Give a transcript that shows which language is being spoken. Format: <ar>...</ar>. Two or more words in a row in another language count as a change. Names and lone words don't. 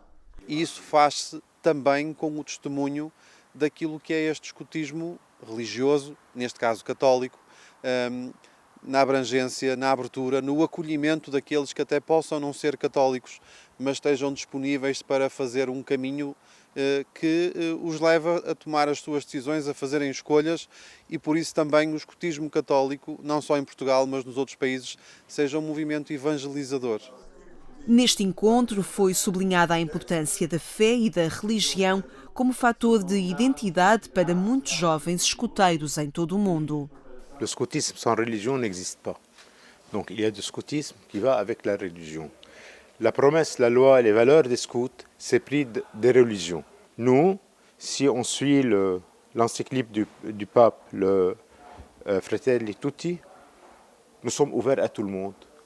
<pt>E isso faz-se também com o testemunho daquilo que é este escutismo religioso, neste caso católico, na abrangência, na abertura, no acolhimento daqueles que até possam não ser católicos, mas estejam disponíveis para fazer um caminho que os leva a tomar as suas decisões, a fazerem escolhas, e por isso também o escutismo católico, não só em Portugal, mas nos outros países, seja um movimento evangelizador. Neste encontro foi sublinhada a importância da fé e da religião como fator de identidade para muitos jovens escuteiros em todo o mundo.</pt> <fr>Le scoutisme sans religion n'existe pas. Donc il y a du scoutisme qui va avec la religion. La promesse, la loi, les valeurs des scouts, c'est pris des religions. Nous, si on suit l'encyclique du pape, le Fratelli Tutti, nous sommes ouverts à tout le monde.</fr>